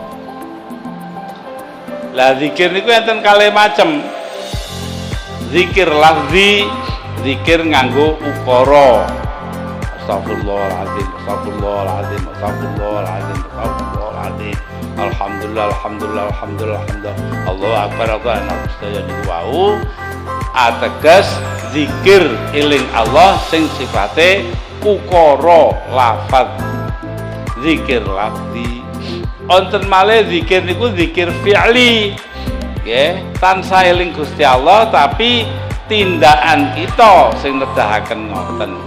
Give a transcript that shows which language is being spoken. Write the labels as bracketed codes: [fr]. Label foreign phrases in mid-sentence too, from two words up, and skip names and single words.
[jv] Lah zikir niku enten kalih macem. [ar] ذكر لفظي, [jv] zikir nganggo ukara. [ar] أستغفر الله العظيم، أستغفر الله العظيم، أستغفر الله العظيم، أستغفر الله العظيم. الحمد لله، الحمد لله، الحمد لله، الحمد لله. الله أكبر، الله أكبر. [jv] Sedaya niku wau ateges zikir eling Allah sing sifate ukara lafaz [ar] ذكر لفظي. [jv] Wonten malih zikir niku [ar] ذكر فعلي [jv] nggih, tansah eling Gusti Allah tapi tindakan kita sing nedahaken ngoten.